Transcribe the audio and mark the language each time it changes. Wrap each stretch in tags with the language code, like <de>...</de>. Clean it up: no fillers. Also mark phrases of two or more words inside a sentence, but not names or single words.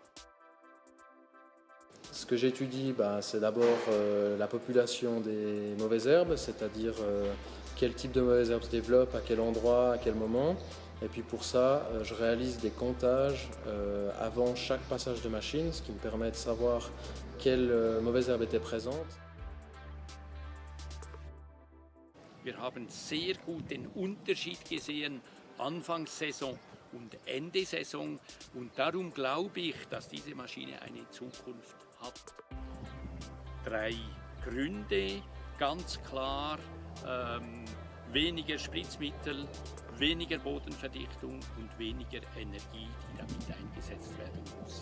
<fr>Ce que j'étudie, c'est d'abord la population des mauvaises herbes, c'est-à-dire quel type de mauvaises herbes se développent, à quel endroit, à quel moment. Et puis pour ça, je réalise des comptages avant chaque passage de machine, ce qui me permet de savoir quelle mauvaise herbe était présente.</fr> <de>Wir haben sehr gut den Unterschied gesehen, Anfangssaison und Ende Saison. Und darum glaube ich, dass diese Maschine eine Zukunft hat. 3 Gründe, ganz klar, weniger Spritzmittel, weniger Bodenverdichtung und weniger Energie, die damit eingesetzt werden muss.</de>